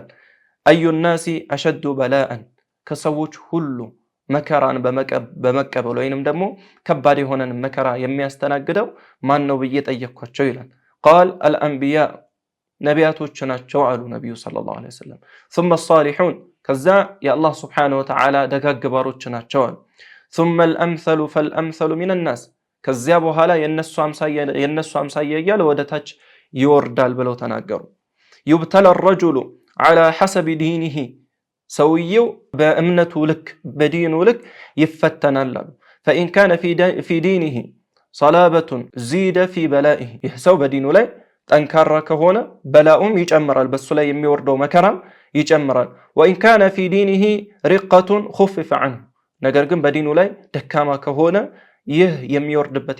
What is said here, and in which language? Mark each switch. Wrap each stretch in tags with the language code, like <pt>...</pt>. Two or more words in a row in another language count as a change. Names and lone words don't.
<ar>أي الناس أشد بلاء፣</ar> <am>ከሰዎች ሁሉ መከራን በመቀበል ወይንም ደግሞ ከባድ የሆነን መከራ የሚያስተናግደው ማን ነው ብዬ ጠየቅኳቸው ይላል።</am> <ar>قال الأنبياء፣</ar> <am>ነቢያቶች ናቸው አሉ ነቢዩ</am> <ar>صلى الله عليه وسلم። ثم الصالحون፣</ar> <am>ከዛ የአላህ</am> <ar>سبحانه وتعالى</ar> <am>ደጋግ ባሮች ናቸው አሉ።</am> <ar>ثم الأمثل فالأمثل من الناس፣</ar> <am>ከዚያ በኋላ የነሱ አምሳያ እያለ ወደ ታች ይወርዳል ብለው ተናገሩ።</am> <ar>يبتلى الرجل على حسب دينه፣</ar> <am>ሰውየው በእምነቱ ልክ በዲኑ ልክ ይፈተናል አሉ።</am> <ar>فإن كان في دينه صلابة زيد في بلائه፣</ar> <am>ይህ ሰው በዲኑ ላይ ጠንካራ ከሆነ በላኡም ይጨምራል፣ በሱ ላይ የሚወርደው መከራም ይጨምራል።</am> <ar>وإن كان في دينه رقة خفف عنه፣</ar> <am>ነገር ግን በዲኑ ላይ ደካማ ከሆነ ይህ የሚወርድበት</am>